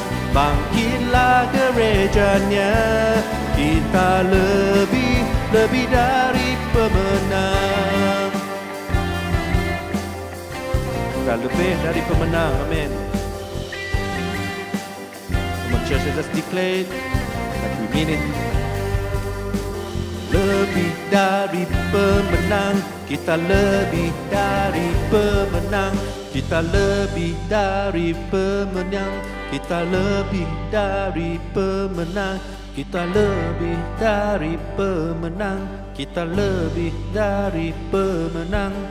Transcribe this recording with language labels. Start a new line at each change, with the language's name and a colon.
Indonesian: Bangkitlah gerejanya, kita lebih dari pemenang. Kita lebih dari pemenang. Amin.
English: Come on, church, let's declare that we mean it.
Indonesian: Lebih dari pemenang, kita lebih dari pemenang. Kita lebih dari pemenang, kita lebih dari pemenang, kita lebih dari pemenang, kita lebih dari pemenang.